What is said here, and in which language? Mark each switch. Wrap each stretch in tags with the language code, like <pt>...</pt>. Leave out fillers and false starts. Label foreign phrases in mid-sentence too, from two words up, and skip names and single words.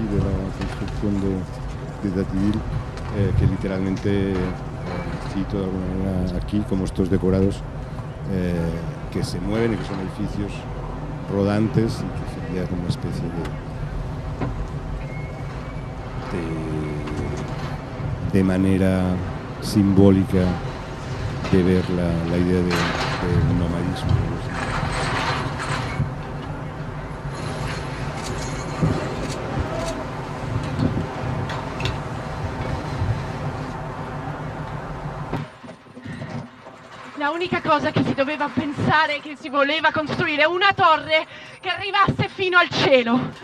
<es>de la construcción de Tativille, que literalmente cito de alguna manera aquí, como estos decorados que se mueven y que son edificios rodantes y que sería como una especie de manera simbólica de ver la idea de nomadismo.</es> <it>L'unica cosa che si doveva pensare è che si voleva costruire una torre che arrivasse fino al cielo.</it>